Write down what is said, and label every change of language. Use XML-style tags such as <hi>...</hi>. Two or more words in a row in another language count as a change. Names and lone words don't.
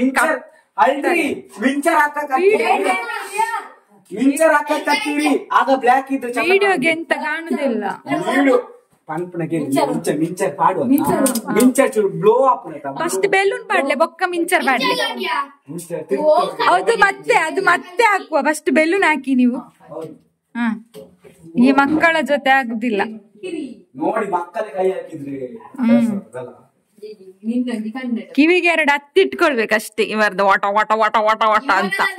<kn>ವಿಡಿಯೋಗೆ ಎಂತ ಕಾಣುದಿಲ್ಲ.</kn> <en>first balloon</en> <tcy>ಪಾಡ್ಲೆ ಬೊಕ್ಕ ಮಿಂಚರ್ ಪಾಡ್ಲೆ</tcy> <kn>ಅದು ಮತ್ತೆ ಹಾಕುವ.</kn> <en>first balloon</en> <kn>ಹಾಕಿ ನೀವು. ಹ ಈ ಮಕ್ಕಳ ಜೊತೆ ಆಗುದಿಲ್ಲ ನೋಡಿ, ಮಕ್ಕಳ ಕೈ ಹಾಕಿದ್ರೆ ಕಿವಿಗೆ 2 ಹತ್ತಿಟ್ಕೊಳ್ಬೇಕಷ್ಟೇ ಇವರದ್ದು ವಾಟ ವಾಟ ವಾಟ ವಾಟ ವಾಟ ಅಂತ.</kn>